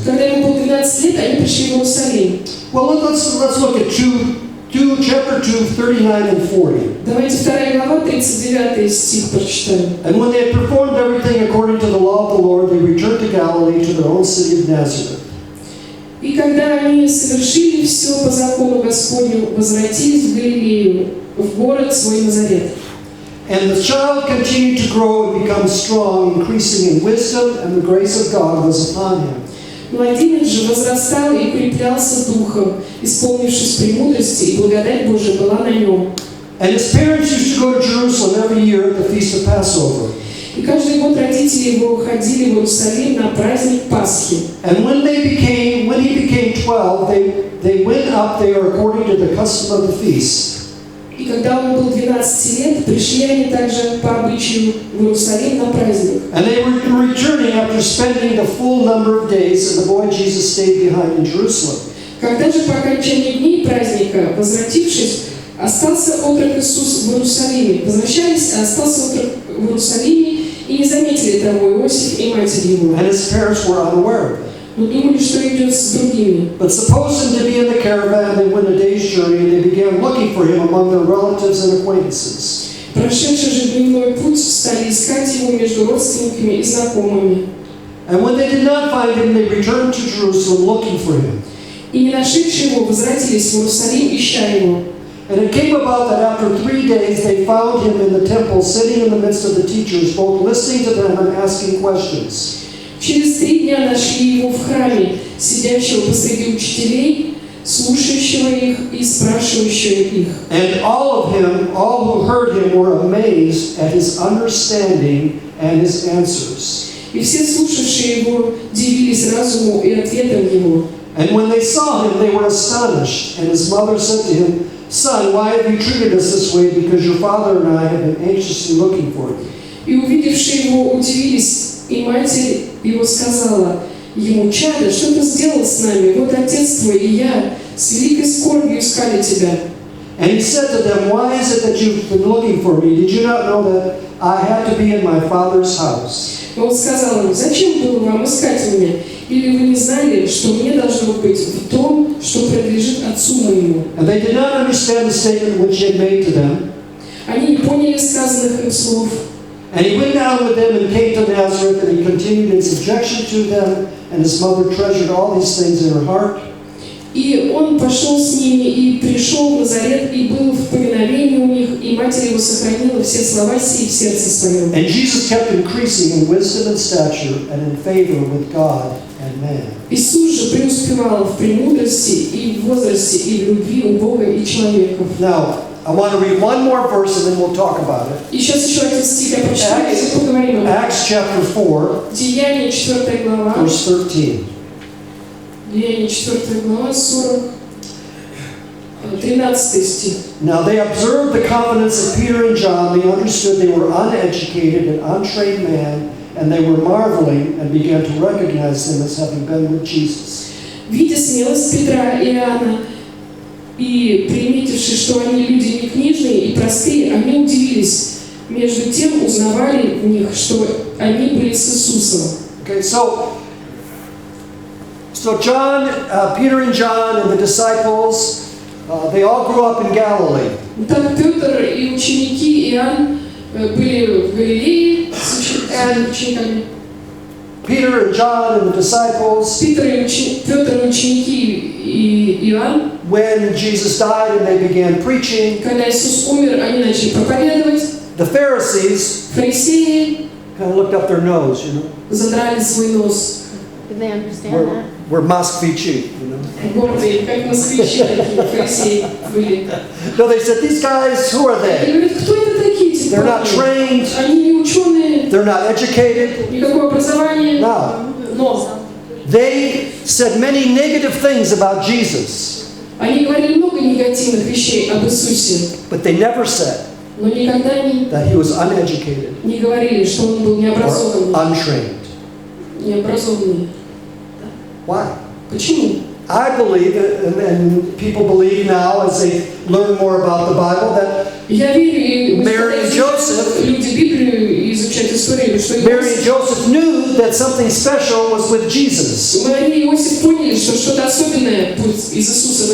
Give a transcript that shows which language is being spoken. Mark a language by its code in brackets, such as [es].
[ru] когда ему было 12 лет, они пришли в Иерусалим. [en] Well, let's look at chapter 2, 39 and 40. [ru] Давайте 2 глава, 39 стих прочитаем. [en] And when they had performed everything according to the law of the Lord, they returned to Galilee, to their own city of Nazareth. [ru] И когда они совершили все по закону Господню, возвратились в Галилею, в город свой Назарет. [en] And the child continued to grow and become strong, increasing in wisdom, and the grace of God was upon him. [ru] Младенец же возрастал и укреплялся духом, исполнившись премудрости, и благодать Божия была на нем. [en] And his parents used to go to Jerusalem every year at the feast of Passover. [ru] И каждый год родители его уходили в Иерусалим на праздник Пасхи. [en] And when he became 12, they went up there according to the custom of the feast. [ru] И когда он был 12 лет, пришли они также по обычаю в Иерусалим на праздник. [en] And they were returning after spending the full number of days, and the boy Jesus stayed behind in Jerusalem. [ru] Когда же по окончании дней праздника, возвратившись, остался отрок Иисус в Иерусалиме. Возвращались, а остался отрок в Иерусалиме, и не заметили того Иосиф и матерь его. [en] And his parents were unaware of it. [ru] Но думали, что идет с другими. [en] But supposing to be in the caravan, they went a day's journey, and they began looking for him among their relatives and acquaintances. [ru] Прошедший же дневной путь, стали искать его между родственниками и знакомыми. [en] And when they did not find him, they returned to Jerusalem looking for him. [ru] И не нашедшие его, возвратились в Иерусалим, ища его. [en] And it came about that after 3 days they found him in the temple, sitting in the midst of the teachers, both listening to them and asking questions. [ru] Через 3 дня нашли его в храме, сидящего посреди учителей, слушающего их и спрашивающего их. [en] And all who heard him, were amazed at his understanding and his answers. [ru] И все слушавшие его дивились разуму и ответам его. [en] And when they saw him, they were astonished. And his mother said to him, "Son, why have you treated us this way? Because your father and I have been anxiously looking for you." [ru] И увидевшие его удивились, и матерь его сказала ему: «Чадо, что ты сделал с нами? Вот отец твой и я с великой скорбью искали тебя». [en] And he said to them, "Why is it that you've been looking for me? Did you not know that I had to be in my father's house?" [ru] Он сказал им: «Зачем было вам искать меня? Или вы не знали, что мне должно быть в том, что принадлежит отцу моему?» [en] And they did not understand the statement which he had made to them. [ru] Они не поняли сказанных им слов. [en] And he went down with them and came to Nazareth, and he continued in subjection to them, and his mother treasured all these things in her heart. [ru] И он пошел с ними, и пришел в Назарет, и был в повиновении у них, и матерь его сохранила все слова сии в сердце своем. [en] And Jesus kept increasing in wisdom and stature and in favor with God and man. [ru] Иисус же преуспевал в премудрости и в возрасте, и в любви у Бога и человеков. [en] Now, I want to read one more verse and then we'll talk about it. [ru] И сейчас еще один стих я прочитаю, и поговорим об этом. [en] Acts chapter 4, [ru] Деяния 4 глава, [en] verse 13. [ru] Деяния 4 глава, 13 стих. [en] Now they observed the confidence of Peter and John. They understood they were uneducated and untrained men, and they were marveling and began to recognize them as having been with Jesus. [ru] Видя смелость Петра и Иоанна, и приметивши, что они люди не книжные и простые, они удивились. Между тем узнавали в них, что они были с Иисусом. [en] Okay, so John, Peter and John and the disciples, they all grew up in Galilee. [ru] Так Петр и ученики Иоанн были в Галилее с учениками. [en] Peter and John and the disciples, [ru] Петр и ученики и Иоанн, [en] when Jesus died and they began preaching, [ru] когда Иисус умер, они начали проповедовать. [en] the Pharisees [ru] Фарисеи [en] kind of looked up their nose, [ru] задрали свой нос. [en] Did they understand that? We're Moskvичи, [ru] Гордые, как москвичи такие фарисеи были. [en] No, they said, these guys, who are [ru] И [en] they? [ru] говорят, кто это такие эти [en] They're not [ru] парни? [en] trained, [ru] Они не ученые, [en] they're not educated. [ru] никакого образования, [en] No. [ru] но [en] They said many negative things about Jesus, [ru] они говорили много негативных вещей об Иисусе, [en] but they never said [ru] но никогда [en] that he was uneducated [ru] не говорили, что он был [en] or [ru] необразованный. [en] untrained. [ru] Необразованный. [en] Why? [ru] Почему? [en] I believe, and people believe now as they learn more about the Bible, that [ru] Я верю, и [en] Mary and Joseph- [ru] люди Библию и изучают историю, что [en] Mary and Joseph knew that something special was with Jesus. [ru] Мария и Иосиф поняли, что что-то особенное будет из Иисуса